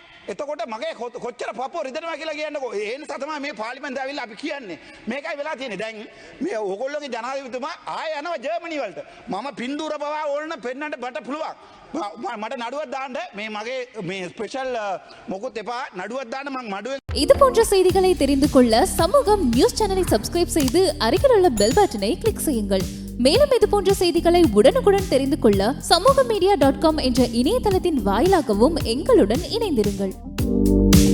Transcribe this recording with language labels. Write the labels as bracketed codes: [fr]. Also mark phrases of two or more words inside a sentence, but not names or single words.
[si] එතකොට මගේ කොච්චර පපුව රිදෙනවා කියලා කියන්නකෝ. ඒ නිසා තමයි මේ පාර්ලිමේන්තුව ඇවිල්ලා අපි කියන්නේ. මේකයි වෙලා තියෙන්නේ. දැන් මේ ඕගොල්ලෝගේ ජනාධිපතිතුමා ආය යනවා ජර්මනි වලට. මම පින්දූර පවා ඕන පෙන්නන්න මට පුළුවන්. මට නඩුවක් දාන්න මේ මගේ මේ ස්පෙෂල් මොකුත් එපා නඩුවක් දාන්න මං මඩුවෙන්. [ta] இது போன்ற செய்திகளை தெரிந்து கொள்ள சமூகம் [en] news channel subscribe [ta] செய்து அருகில் உள்ள [en] bell button click [ta] செய்யுங்கள். மேலும் இது போன்ற செய்திகளை உடனுக்குடன் தெரிந்து கொள்ள சமூகமீடியா.com என்ற இணையதளத்தின் வாயிலாகவும் எங்களுடன் இணைந்திருங்கள்.